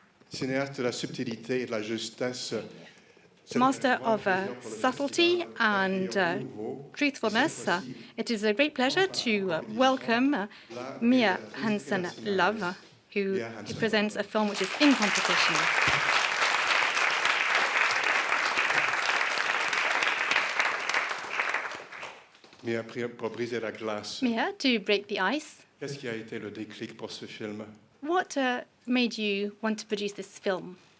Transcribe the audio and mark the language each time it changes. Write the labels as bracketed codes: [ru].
[fr] Cinéaste de la subtilité et de la justesse. [en] Master of subtlety and truthfulness, it is a great pleasure to welcome Mia Hansen-Love, who presents a film which is in competition. [fr] Mia, pour briser la glace. [en] Mia, to break the ice. [fr] Qu'est-ce qui a été le déclic pour ce film? [en] What made you want to produce this film?